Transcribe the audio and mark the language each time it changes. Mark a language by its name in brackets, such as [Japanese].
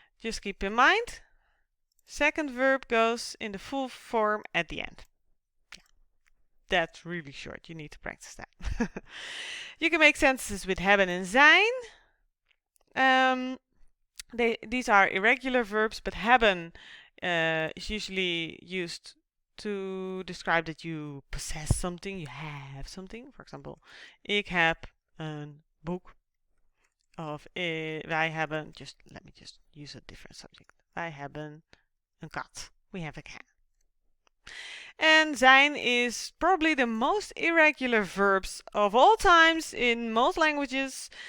[English] Just keep in mind, second verb goes in the full form at the end. That's really short. You need to practice that. You can make sentences with hebben and zijn. These are irregular verbs, but hebben is usually used to describe that you possess something, you have something. For example, [Dutch] ik heb een boek. Of wij hebben, [English] let me just use a different subject. [Dutch] Wij hebben een kat. [English] We have a cat. And zijn is probably the most irregular verbs of all times in most languages.